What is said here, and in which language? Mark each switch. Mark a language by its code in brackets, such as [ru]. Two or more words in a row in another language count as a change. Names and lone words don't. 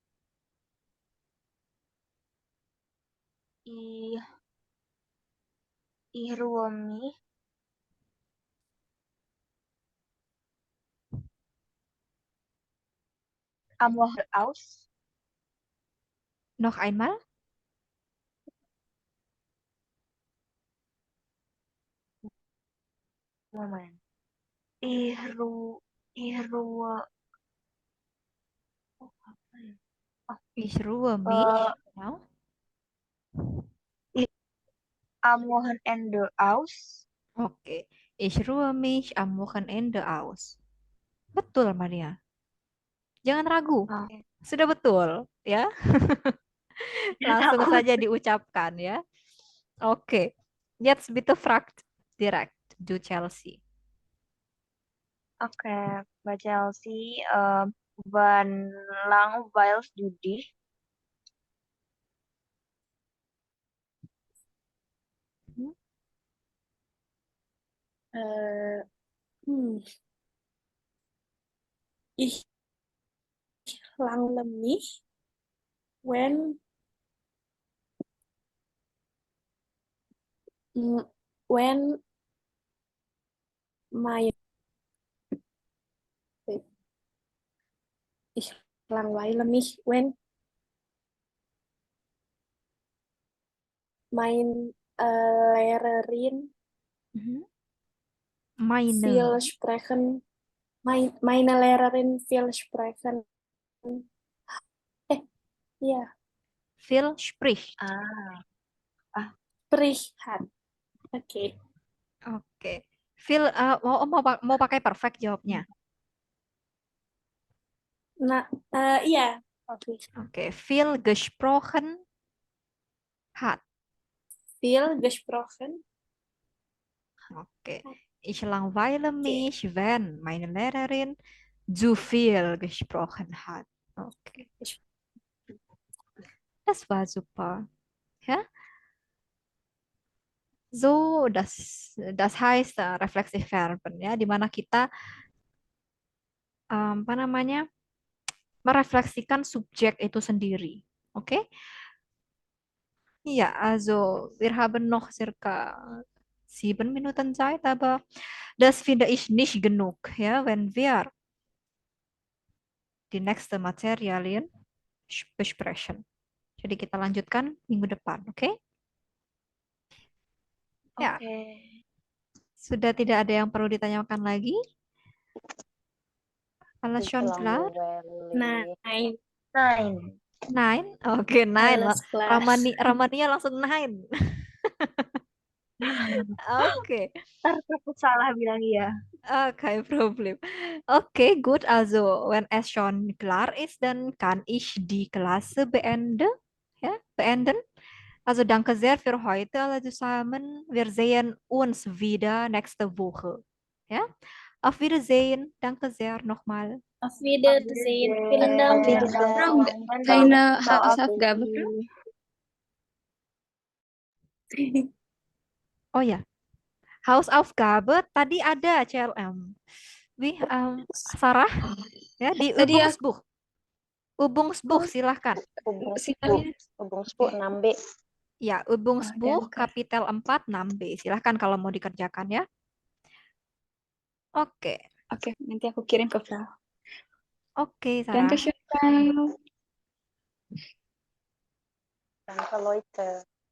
[de] Ich, ich ruhe mich am Wochenende aus. noch einmal? Moment. Ich ruhe, [id] oh, apa ya? [de] Ich ruhe Eh, mich. Genau. ich am Wochenende aus. Oke, ich ruhe mich am Wochenende aus. [id] Betul, Maria. Jangan ragu. Oke. Sudah betul, ya. Langsung Takut. saja diucapkan, ya. Oke. [de] Jetzt bitte fragt direkt du Chelsea. [id] Oke, Mbak Chelsea, [de] wann langweilst du dich? Hmm? Äh, hm, ich langweile mich, [en] when when my wait, [de] ich langweile mich, when mein Lehrerin Mhm. Meine. viel sprechen, meine Lehrerin viel sprechen. Ja, Phil spricht. Ah, spricht hat. Oke. Oke. [id] Phil, mau pakai perfect jawabnya. Nah, iya. Oke. Oke. [de] Phil gesprochen hat. Viel gesprochen. Oke. Ich langweile mich, wenn meine Lehrerin zu viel gesprochen hat. Oke. Das war super. Ja? So, das heißt Reflexivverben, [id] ya, di mana kita apa namanya merefleksikan subjek itu sendiri. Oke? [de] Ja, also wir haben noch circa 7 Minuten Zeit, aber das finde ich nicht genug, ja, wenn wir die nächste Materialien besprechen. [id] Jadi kita lanjutkan minggu depan, oke? Ya, oke. sudah tidak ada yang perlu ditanyakan lagi. [de] Alles Ich schon klar? langweile. [en] Nine. 9. Nine? Oke, nine. [de] Alles klar. [id] Ramania langsung nine. Oke. Ntar takut salah bilang iya. [de] Kein Problem. Okay, gut. Also, wenn es schon klar ist, dann kann ich die Klasse beenden. Ja, beenden. Also, danke sehr für heute alle zusammen. Wir sehen uns wieder nächste Woche. Ja, auf Wiedersehen. Danke sehr nochmal. Auf Wiedersehen. Vielen Dank. Auf Wiedersehen. Keine Ciao, Hausaufgabe. Vicky. [id] Oh ya, Hausaufgabe tadi ada CLM. Sarah, ya di Tadi aku [de] Übungsbuch. Übungsbuch, silahkan. [id] silakan. [de] Übungsbuch 6B. Ya, Übungsbuch danke. kapitel 4 6B. [id] Silahkan kalau mau dikerjakan ya. Oke. Oke, nanti aku kirim ke Frau. Oke, Sarah. [de] Danke schön, Frau. Danke, Leute.